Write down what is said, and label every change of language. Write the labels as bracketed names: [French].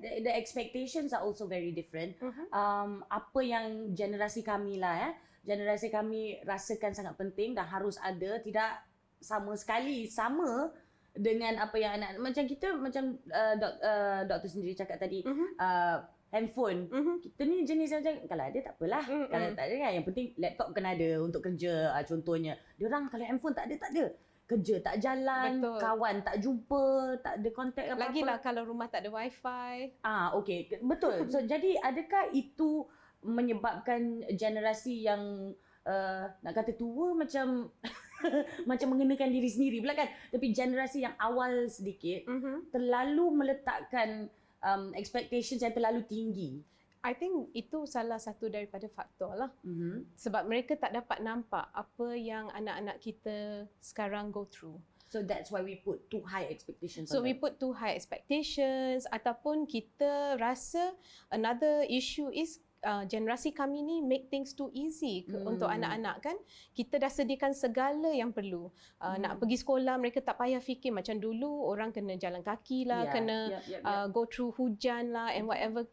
[English] The expectations are also very different. [Malay] Apa yang generasi kami lah generasi kami rasakan sangat penting dan harus ada, tidak sama sekali sama dengan apa yang anak macam kita macam doktor sendiri cakap tadi, handphone. Kita ni jenis macam kalau ada tak apalah, kalau tak ada kan yang penting laptop kena ada untuk kerja contohnya. Diorang kalau handphone tak ada. Kerja tak jalan, kawan tak jumpa, tak ada kontak apa-apa. Lagilah kalau rumah tak ada wifi. Okey, betul. So jadi adakah itu menyebabkan generasi yang nak kata tua macam macam mengenakan diri sendiri pula kan, tapi generasi yang awal sedikit terlalu meletakkan expectations yang terlalu tinggi? [English] I think [Malay] itu salah satu daripada faktor lah. Sebab mereka tak dapat nampak apa yang anak-anak kita sekarang [English] go through. So that's why we put too high expectations. So we put too high expectations, [Malay] ataupun kita rasa [English] another issue is [Malay] generasi kami ni [English] make things too easy [Malay] untuk anak-anak kan. Kita dah sediakan segala yang perlu. Nak pergi sekolah mereka tak payah fikir macam dulu orang kena jalan kaki lah, kena [English] go through [Malay] hujan lah [English] and whatever.